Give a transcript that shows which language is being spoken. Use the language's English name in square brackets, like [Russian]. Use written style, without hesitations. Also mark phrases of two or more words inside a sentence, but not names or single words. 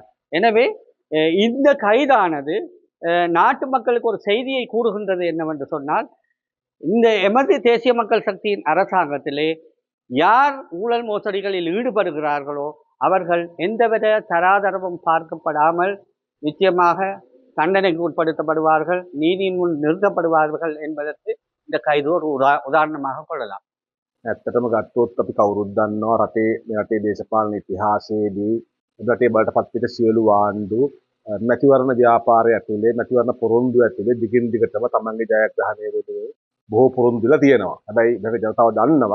[Tamil] எனவே இந்த கைதானது நாட்டு மக்களுக்கு ஒரு செய்தியை கூறுகின்றது என்னவென்று சொன்னால், இந்த எமது தேசிய மக்கள் சக்தியின் அரசாங்கத்திலே யார் ஊழல் மோசடிகளில் ஈடுபடுகிறார்களோ அவர்கள் எந்தவித தராதரமும் பார்க்கப்படாமல் நிச்சயமாக தண்டனைக்கு உட்படுத்தப்படுவார்கள், நீதியின் முன் நிறுத்தப்படுவார்கள் என்பதற்கு இந்த கைது ஒரு உதாரணமாக கொள்ளலாம். [Sinhala] ඇත්තටම ගත්තොත් අපි කවුරුත් දන්නවා රටේ දේශපාලන ඉතිහාසයේදී රටේ බලට පත්විච්ච සියලු ආණ්ඩු මැතිවරණ ව්‍යාපාරය ඇතුලේ මැතිවරණ පොරොන්දු ඇතුලේ දිගින් දිගටම තමන්ගේ ජයග්‍රහණය වෙනුවෙන් බොහෝ පොරොන්දු දීලා තියෙනවා. හැබැයි මේක ජනතාව දන්නවා.